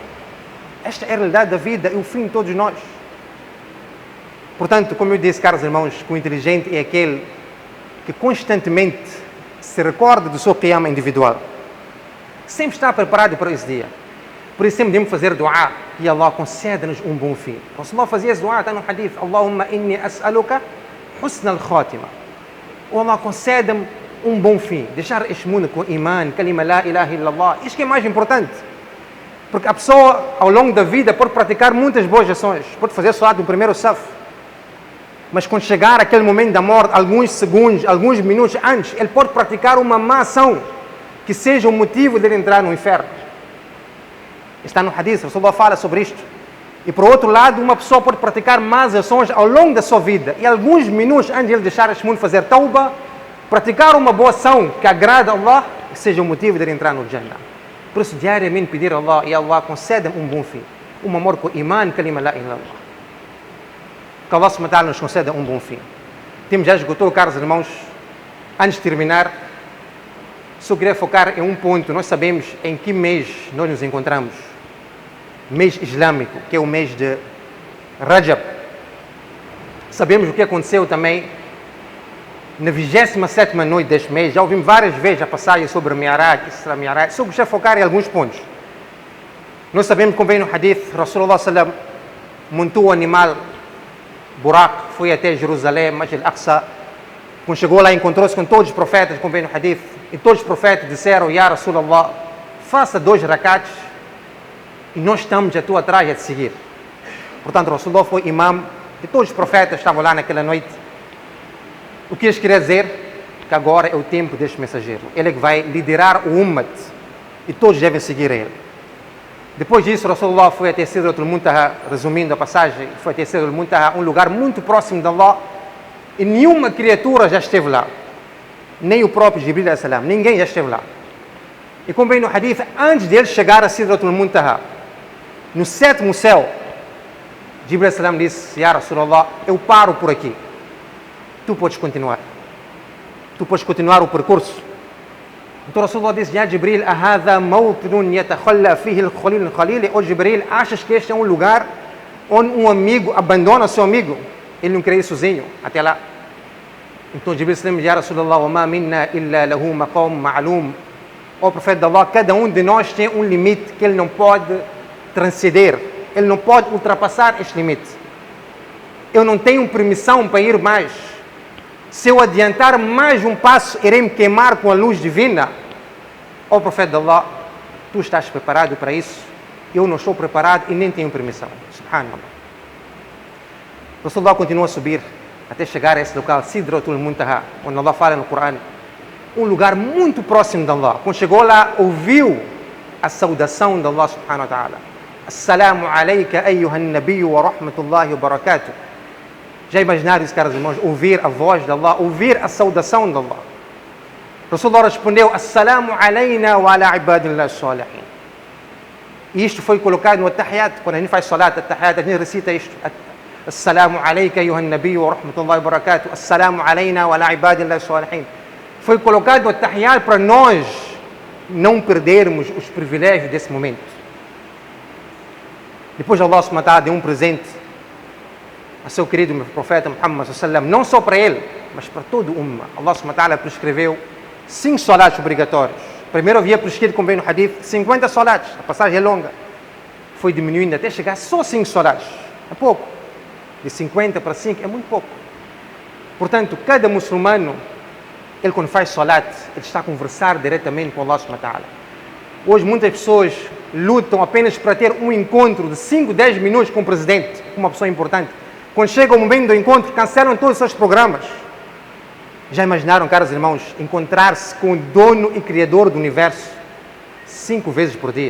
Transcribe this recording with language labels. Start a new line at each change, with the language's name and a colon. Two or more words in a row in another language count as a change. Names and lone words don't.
Portuguese: Esta é a realidade da vida e o fim de todos nós. Portanto, como eu disse, caros irmãos, que o inteligente é aquele que constantemente se recorda do seu qiyam individual. Sempre está preparado para esse dia. Por isso sempre devemos fazer dua e Allah concede-nos um bom fim. Rasulullah fazia esse dua, está no hadith:
Arabic: اللهم إني أسألك حسن الخاتمة.
Portuguese: O Allah concede-me um bom fim, deixar este mundo com iman,
Arabic: كلمة لا إله إلا الله,
Portuguese: isso que é mais importante. Porque a pessoa, ao longo da vida, pode praticar muitas boas ações, pode fazer salat no primeiro saf, mas quando chegar aquele momento da morte, alguns segundos, alguns minutos antes, ele pode praticar uma má ação que seja o motivo de ele entrar no inferno. Está no hadith, Rasulullah fala sobre isto. E por outro lado, uma pessoa pode praticar más ações ao longo da sua vida, e alguns minutos antes de ele deixar este mundo fazer tauba, praticar uma boa ação que agrada a Allah, que seja o motivo de ele entrar no Jannah. Por isso, diariamente pedir a Allah, e Allah concede-me um bom fim, um amor com iman,
Arabic: كلمة لا إله إلا الله.
Portuguese: Que
Arabic: الله سبحانه وتعالى
Portuguese: nos conceda um bom fim. Temos já esgotou, caros irmãos. Antes de terminar, só queria focar em um ponto. Nós sabemos em que mês nós nos encontramos. Mês islâmico, que é o mês de Rajab. Sabemos o que aconteceu também na 27ª noite deste mês. Já ouvimos várias vezes a passagem sobre Mi'raj, Isra Mi'raj. Só gostaria de focar em alguns pontos. Nós sabemos, como vem no hadith,
Arabic: رسول الله سلم
Portuguese: montou o animal Buraq, foi até Jerusalém, Masjid al-Aqsa. Quando chegou lá, encontrou-se com todos os profetas, como vem no hadith, e todos os profetas disseram:
Arabic: يا رسول الله,
Portuguese: faça 2 rakats e nós estamos a tua atrás a te seguir. Portanto, Rasulullah foi imam de todos os profetas que estavam lá naquela noite. O que eles queriam dizer? Que agora é o tempo deste mensageiro. Ele é que vai liderar o Ummat e todos devem seguir ele. Depois disso, Rasulullah foi até Sidratul Muntaha, resumindo a passagem, foi até Sidratul Muntaha, um lugar muito próximo de Allah, e nenhuma criatura já esteve lá, nem o próprio Jibril
Arabic: عليه السلام,
Portuguese: ninguém já esteve lá. E como vem no hadith, antes de ele chegar a Sidratul Muntaha, no 7º céu, Jibril
Arabic: عليه السلام
Portuguese: disse:
Arabic: يا رسول الله,
Portuguese: eu paro por aqui, tu podes continuar o percurso. Então Rasulullah disse:
Arabic: يا جبريل أهذا موطن يتخلى فيه الخليل الخليل.
Portuguese: Ou Jibril, achas que este é um lugar onde um amigo abandona seu amigo? Ele não quer ir sozinho até lá. Então Jibril disse:
Arabic: يا رسول الله وما منا إلا له مقام معلوم.
Portuguese: Ó profeta de Allah, cada um de nós tem um limite que ele não pode transcender, ele não pode ultrapassar este limite. Eu não tenho permissão para ir mais. Se eu adiantar mais um passo, irei me queimar com a luz divina. Ó profeta de Allah, tu estás preparado para isso? Eu não estou preparado e nem tenho permissão. Subhanallah. Rasulullah continua a subir até chegar a esse local, Sidratul Muntaha, onde Allah fala no Corão, um lugar muito próximo de Allah. Quando chegou lá, ouviu a saudação de
Arabic: الله سبحانه وتعالى: السلام عليك أيها النبي ورحمة الله وبركاته.
Portuguese: Já imaginaram isso, caros irmãos? Ouvir a voz de Allah, ouvir a saudação de Allah. Rasulullah respondeu:
Arabic: السلام علينا وعلى عباد الله الصالحين.
Portuguese: E isto foi colocado no At-Tahiyat. Quando a gente faz salat, At-Tahiyat, a gente recita isto:
Arabic: السلام عليك أيها النبي ورحمة الله وبركاته. السلام علينا وعلى عباد الله الصالحين.
Portuguese: Foi colocado no At-Tahiyat para nós não perdermos os privilégios desse momento. Depois
Arabic: الله سبحانه وتعالى
Portuguese: deu um presente a seu querido profeta Muhammad
Arabic: صلى الله عليه وسلم,
Portuguese: não só para ele, mas para todo o Ummah.
Arabic: الله سبحانه وتعالى
Portuguese: prescreveu 5 salats obrigatórios. Primeiro havia prescrito, como vem no hadith, 50 salats. A passagem é longa. Foi diminuindo até chegar só 5 salats. É pouco. De 50 para 5 é muito pouco. Portanto, cada muçulmano, ele quando faz salat, ele está a conversar diretamente com
Arabic: الله سبحانه وتعالى.
Portuguese: Hoje muitas pessoas lutam apenas para ter um encontro de 5, 10 minutos com o presidente, com uma pessoa importante. Quando chega o momento do encontro, cancelam todos os seus programas. Já imaginaram, caros irmãos, encontrar-se com o dono e criador do universo 5 vezes por dia?